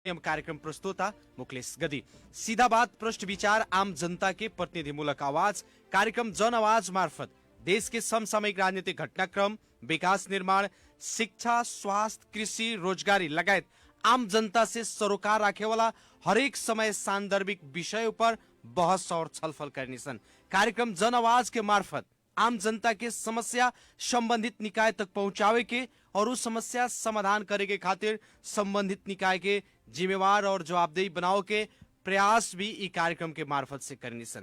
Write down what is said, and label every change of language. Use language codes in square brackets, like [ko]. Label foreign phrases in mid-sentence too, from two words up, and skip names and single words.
[bho] कार्यक्रम प्रस्तोता मुकेश गदी। सीधा बात, पृष्ठ विचार, आम जनता के प्रतिनिधिमूलक आवाज। कार्यक्रम जन आवाज मार्फत देश के समसामयिक राजनीतिक घटनाक्रम, विकास निर्माण, शिक्षा, स्वास्थ्य, कृषि, रोजगारी लगायत आम जनता से सरोकार राखे वाला हरेक समय सांदर्भिक विषय पर बहस और छलफल करने सन। कार्यक्रम जन आवाज के मार्फत आम जनता के समस्या संबंधित निकाय तक पहुंचावे के और उस समस्या समाधान करे के खातिर संबंधित निकाय के जिम्मेवार और जवाबदेही बनाओ के प्रयास भी ई कार्यक्रम के मार्फत से करनी सन।